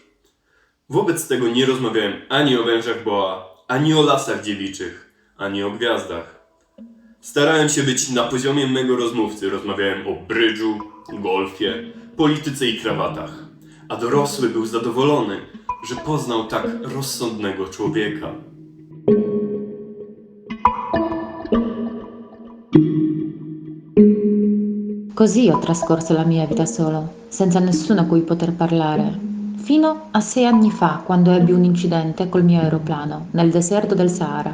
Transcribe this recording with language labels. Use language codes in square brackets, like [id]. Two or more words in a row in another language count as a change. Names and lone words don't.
[pl] Wobec tego nie rozmawiałem ani o wężach boa, ani o lasach dziewiczych, ani o gwiazdach. Starałem się być na poziomie mego rozmówcy. Rozmawiałem o brydżu, golfie, polityce i krawatach. A dorosły był zadowolony, że poznał tak rozsądnego człowieka. [it] Così ho trascorso la mia vita solo, senza nessuno a cui poter parlare, fino a 6 anni fa, quando ebbi un incidente col mio aeroplano nel deserto del Sahara.